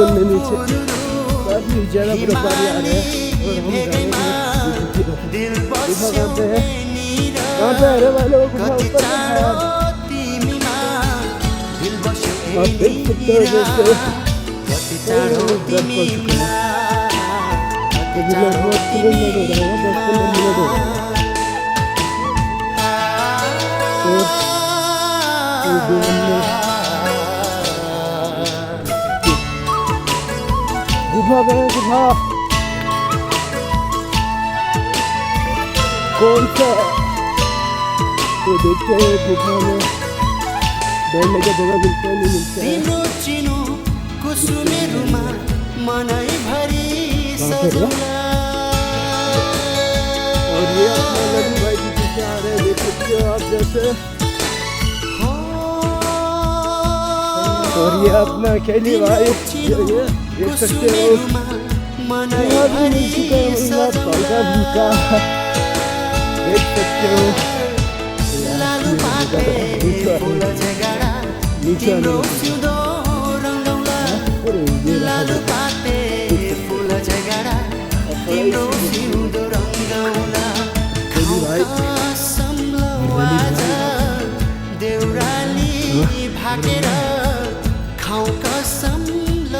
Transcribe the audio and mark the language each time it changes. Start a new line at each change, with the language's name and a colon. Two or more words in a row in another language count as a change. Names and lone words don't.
Nepali: हिमाली भेगैमा दिल बस्यो यहाँनिर कति चाँडो तिमीमा दिल बस्यो कति चाँडो तिमीमा कति चाँडो
Hindi: गुफा कौन सा तो देखते हैं गुफा में बैठने का जगह मिलता है नहीं मिलता है
Nepali: तिम्रो चिनो कुसुमे रुमाल मनै भरि सजौला
Hindi: और ये अपना लड्डू भाई जी पीछे आ रहे हैं देख सकते हो आप जैसे और ये अपना अकेली भाई देख सकते हो
Nepali: मनै भरि सजौला
Hindi: देख सकते हो
Nepali: लालु पाते फुल झगडा तिम्रो सिउँदो रङ्गौला लालु पाते फुल झगडा तिम्रो सिउँदो रङ्गौला सम्लो आज देउराली भाकेर खाउँ कसम लौ